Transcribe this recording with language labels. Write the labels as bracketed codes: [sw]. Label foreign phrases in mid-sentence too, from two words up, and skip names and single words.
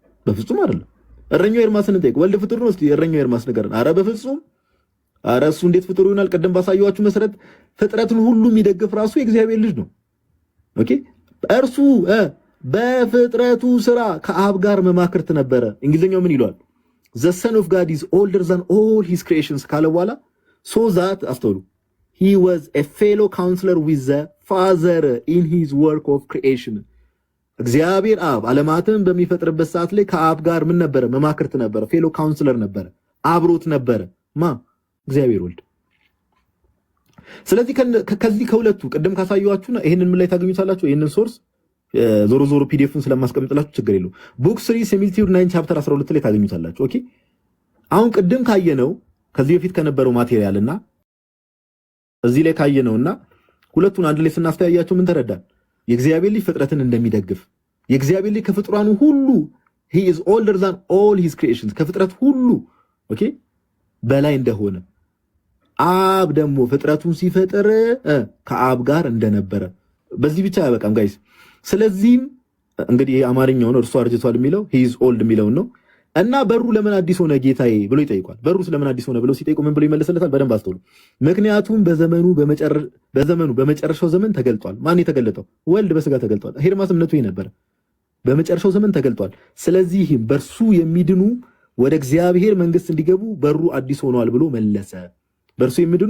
[am] በፍጹም አይደለም። እረኛው ኤርማስን እንጠይቅ። ወልድ ፍጡር ነው? እስቲ እረኛው ኤርማስ ንገረን። አረ በፍጹም። አረ እሱ እንዴት ፍጡር ይሆናል? ቀደም ባሳየኋችሁ መሰረት ፍጥረትን ሁሉ የሚደግፍ ራሱ የእግዚአብሔር ልጅ ነው። ኦኬ እርሱ በፍጥረቱ ስራ ከአብ ጋር መማክርት ነበረ። እንግሊዝኛው ምን ይለዋል? [en] the son of God is older than all his creations [am] ካለ በኋላ [en] so that አስተውሉ he was a fellow counselor with the father in his work of creation [am] እግዚአብሔር አብ ዓለማትን በሚፈጥርበት ሰዓት ላይ ከአብ ጋር ምን ነበረ? መማክርት ነበረ። [en] fellow counselor [am] ነበረ፣ አብሮት ነበረ። እግዚአብሔር ወልድ። ስለዚህ ከዚህ ከሁለቱ ቅድም ካሳየኋችሁና ይሄንን ምን ላይ ታገኙታላችሁ? ይሄንን ሶርስ ዞሮ ዞሮ ፒዲኤፍን ስለማስቀምጥላችሁ ችግር የለው። ቡክ 3 ሲሚሊቲዩድ 9 ቻፕተር 12 ላይ ታገኙታላችሁ። ኦኬ አሁን ቅድም ካየነው ከዚህ በፊት ከነበረው ማቴሪያልና እዚህ ላይ ካየነውና ሁለቱን አንድ ላይ ስናስተያያቸው ምን ተረዳን? የእግዚአብሔር ልጅ ፍጥረትን እንደሚደግፍ የእግዚአብሔር ልጅ ከፍጥሯኑ ሁሉ [en] he is older than all his creations [am] ከፍጥረት ሁሉ ኦኬ በላይ እንደሆነ አብ ደግሞ ፍጥረቱን ሲፈጥር ከአብ ጋር እንደነበረ በዚህ ብቻ ያበቃም ጋይስ። ስለዚህም እንግዲህ አማርኛውን እርሱ አርጅቷል የሚለው [en] he is old [am] የሚለውን ነው እና በሩ ለምን አዲስ ሆነ ጌታዬ ብሎ ይጠይቋል። በሩ ስለምን አዲስ ሆነ ብሎ ሲጠይቁ ምን ብሎ ይመለስለታል? በደንብ አስተውሉ። ምክንያቱም በዘመኑ በመጨረሻው ዘመን ተገልጧል። ማን የተገለጠው? ወልድ በስጋ ተገልጧል። ሄርማስ እምነቱ ነበር። በመጨረሻው ዘመን ተገልጧል። ስለዚህም በእርሱ የሚድኑ ወደ እግዚአብሔር መንግስት እንዲገቡ በሩ አዲስ ሆኗል ብሎ መለሰ። በእርሱ የሚድኑ